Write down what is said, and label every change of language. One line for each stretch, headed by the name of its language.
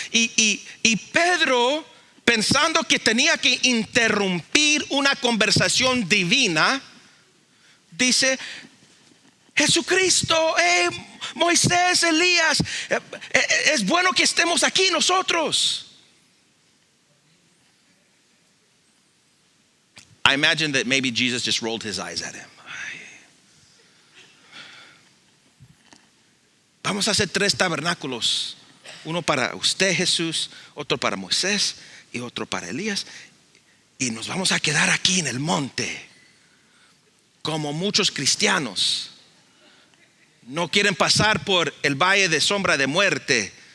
Spanish: Y Pedro, pensando que tenía que interrumpir una conversación divina, dice: Jesucristo, Moisés, Elías, es bueno que estemos aquí nosotros.
English: I imagine that maybe Jesus just rolled his eyes at him.
Spanish: Vamos a hacer 3 tabernáculos. Uno para usted, Jesús, otro para Moisés y otro para Elías. Y nos vamos a quedar aquí en el monte. Como muchos cristianos no quieren pasar por el valle de sombra de muerte.